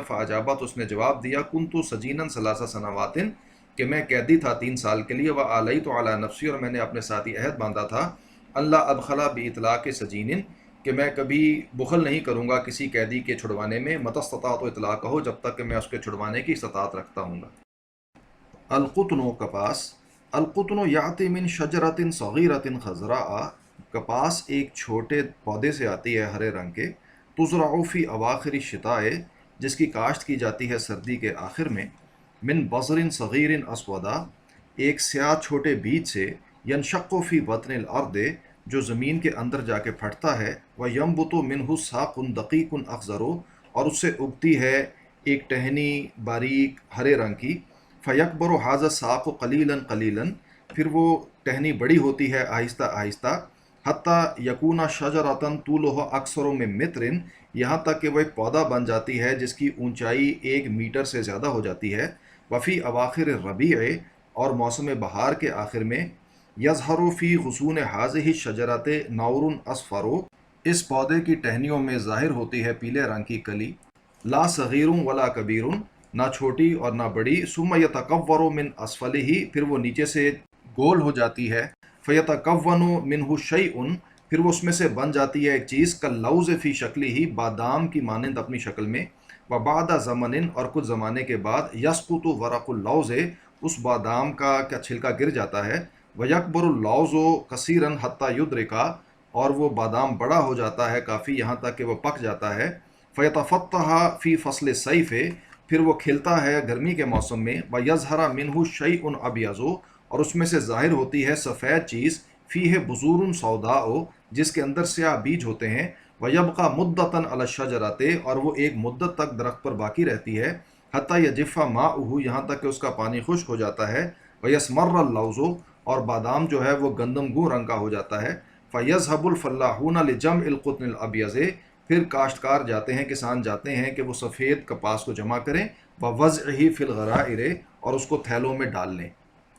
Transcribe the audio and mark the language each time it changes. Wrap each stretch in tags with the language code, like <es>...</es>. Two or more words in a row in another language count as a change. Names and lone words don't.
<ur>فاجابا، تو اس نے جواب دیا,</ur> <ar>كنت سجينا ثلاث سنوات,</ar> <ur>کہ میں قیدی تھا 3 سال کے لیے.</ur> <ar>و آليت على نفسي,</ar> <ur>اور میں نے اپنے ساتھ ہی عہد باندھا تھا,</ur> <ar>ألا أبخل بإطلاق سجين,</ar> <ur>کہ میں کبھی بخل نہیں کروں گا کسی قیدی کے چھڑوانے میں,</ur> <ar>ما استطعت إطلاقه,</ar> <ur>جب تک کہ میں اس کے چھڑوانے کی استطاعت رکھتا ہوں.</ur> <ar>القطن, कपास। القطن يأتي من شجرة صغيرة خضراء,</ar> <ur>کپاس ایک چھوٹے پودے سے آتی ہے ہرے رنگ کے.</ur> <ar>تزرع في أواخر الشتاء,</ar> <ur>جس کی کاشت کی جاتی ہے سردی کے آخر میں.</ur> <ar>من بذر صغير أسود,</ar> <ur>ایک سیاہ چھوٹے بیج سے.</ur> <ar>ينشق في بطن الأرض,</ar> <ur>جو زمین کے اندر جا کے پھٹتا ہے.</ur> <ar>و ينبت منه ساق دقيق أخضر,</ar> <ur>اور اس سے اگتی ہے ایک ٹہنی باریک ہرے رنگ کی.</ur> <ar>فيكبر هذا الساق قليلا قليلا,</ar> <ur>پھر وہ ٹہنی بڑی ہوتی ہے آہستہ آہستہ.</ur> <ar>حتى يكون شجرة طولها أكثر من متر,</ar> <ur>یہاں تک کہ وہ ایک پودا بن جاتی ہے جس کی اونچائی 1 میٹر سے زیادہ ہو جاتی ہے.</ur> <ar>وفي أواخر الربيع,</ar> <ur>اور موسم بہار کے آخر میں.</ur> <ar>يظهر في غصون هذه الشجرة نور أصفر,</ar> <ur>اس پودے کی ٹہنیوں میں ظاہر ہوتی ہے پیلے رنگ کی کلی.</ur> <ar>لا صغير ولا كبير,</ar> <ur>نہ چھوٹی اور نہ بڑی.</ur> <ar>ثم يتكور من أسفله,</ar> <ur>پھر وہ نیچے سے گول ہو جاتی ہے.</ur> <ar>فيتكون منه شيء,</ar> <ur>پھر وہ اس میں سے بن جاتی ہے ایک چیز.</ur> <ar>كاللوز في شكله,</ar> <ur>بادام کی مانند اپنی شکل میں.</ur> <ar>وبعد زمن,</ar> <ur>اور کچھ زمانے کے بعد.</ur> <ar>يسقط ورق اللوز,</ar> <ur>اس بادام کا چھلکا گر جاتا ہے.</ur> <ar>و يكبر اللوز كثيرا حتى يدرك,</ar> <ur>اور وہ بادام بڑا ہو جاتا ہے کافی، یہاں تک کہ وہ پک جاتا ہے.</ur> <ar>فيتفتح في فصل الصيف,</ar> <ur>پھر وہ کھلتا ہے گرمی کے موسم میں.</ur> <ar>و يظهر منه شيء أبيض,</ar> <ur>اور اس میں سے ظاہر ہوتی ہے سفید چیز.</ur> <ar>فيه بذور سوداء,</ar> <ur>جس کے اندر سیاہ بیج ہوتے ہیں.</ur> <ar>و يبقى مدة على الشجرة,</ar> <ur>اور وہ ایک مدت تک درخت پر باقی رہتی ہے.</ur> <ar>حتى يجف ماؤه,</ar> <ur>یہاں تک کہ اس کا پانی خشک ہو جاتا ہے.</ur> <ar>و يسمر اللوز,</ar> <ur>اور بادام جو ہے وہ گندم گوں رنگ کا ہو جاتا ہے.</ur> <ar>فيذهب الفلاحون لجمع القطن الأبيض,</ar> <ur>پھر کاشتکار جاتے ہیں، کسان جاتے ہیں کہ وہ سفید کپاس کو جمع کریں.</ur> <ar>ووضعه في الغرائر,</ar> <ur>اور اس کو تھیلوں میں ڈال لیں.</ur>